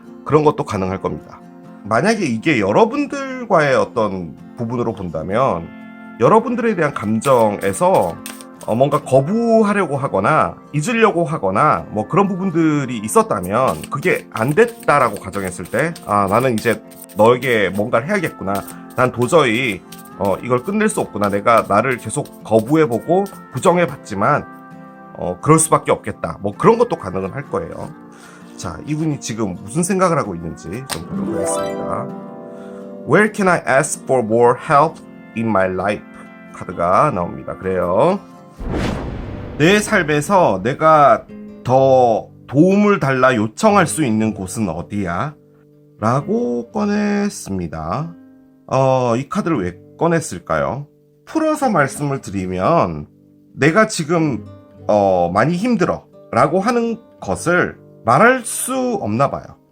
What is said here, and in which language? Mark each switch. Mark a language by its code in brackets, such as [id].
[ko] 그런 것도 가능할 겁니다. 만약에 이게 여러분들과의 어떤 부분으로 본다면 여러분들에 대한 감정에서 뭔가 거부하려고 하거나 잊으려고 하거나 뭐 그런 부분들이 있었다면, 그게 안 됐다라고 가정했을 때, 나는 이제 너에게 뭔가를 해야겠구나, 난 도저히 이걸 끝낼 수 없구나, 내가 나를 계속 거부해보고 부정해봤지만 그럴 수밖에 없겠다, 뭐 그런 것도 가능은 할 거예요. 자, 이분이 지금 무슨 생각을 하고 있는지 좀 보도록 하겠습니다. [en] Where can I ask for more help in my life? [ko] 카드가 나옵니다. 그래요, 내 삶에서 내가 더 도움을 달라 요청할 수 있는 곳은 어디야? 라고 꺼냈습니다. 이 카드를 왜 꺼냈을까요? 풀어서 말씀을 드리면, 내가 지금 많이 힘들어 라고 하는 것을 말할 수 없나 봐요.